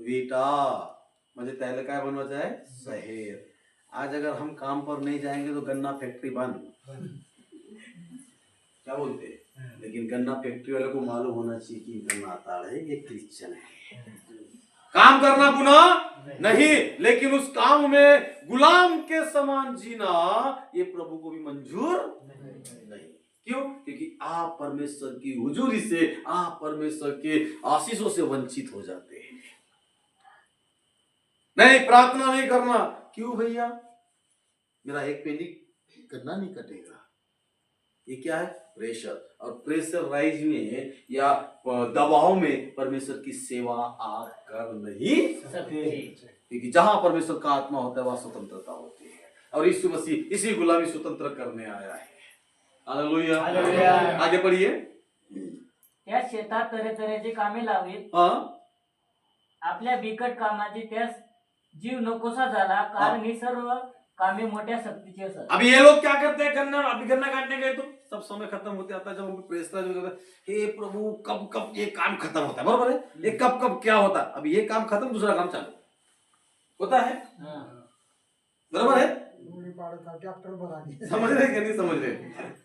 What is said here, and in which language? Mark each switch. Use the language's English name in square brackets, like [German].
[Marathi] विटा म्हणजे त्याला काय बनवायचं आहे? शहर. [Hindi] आज अगर हम काम पर नहीं जाएंगे तो गन्ना फैक्ट्री बंद. क्या बोलते हैं? लेकिन गन्ना फैक्ट्री वाले को मालूम होना चाहिए कि गन्ना अताड़ है, ये क्रिश्चियन है. काम करना गुनाह नहीं, लेकिन उस काम में गुलाम के समान जीना ये प्रभु को भी मंजूर नहीं. क्यों? क्योंकि आप परमेश्वर की हुजूरी से, आप परमेश्वर के आशीषों से वंचित हो जाते हैं. नहीं, प्रार्थना नहीं करना. क्यों भैया? मेरा एक पेनी गन्ना नहीं कटेगा. ये क्या है? प्रेशर. और प्रेशर राइज में या दबाव में परमेश्वर की सेवा आप कर नहीं सकते. क्योंकि जहां परमेश्वर का आत्मा होता है वहां स्वतंत्रता होती है. और यीशु मसीह इसी गुलामी स्वतंत्र करने आया है. हालेलुया. आगे पढ़िए. [Marathi] त्या शेतात तऱ्हेतऱ्हेची कामे लावीत. आपल्या बिकट कामाची त्यास जीव नकोसा झाला, कारण ही सर्व कामे मोठ्या सक्तीची असत. [Hindi] अभी ये लोग क्या करते हैं? गन्ना काटने गए तो सब समय खत्म होते आता है. जब उनको प्रेसराइज हो जाता है, हे प्रभु कब ये काम खत्म होता है. बराबर है? ये कब क्या होता है? अभी ये काम खत्म, दूसरा काम चालू होता है. बराबर है? समझ रहे कि नहीं समझ रहे?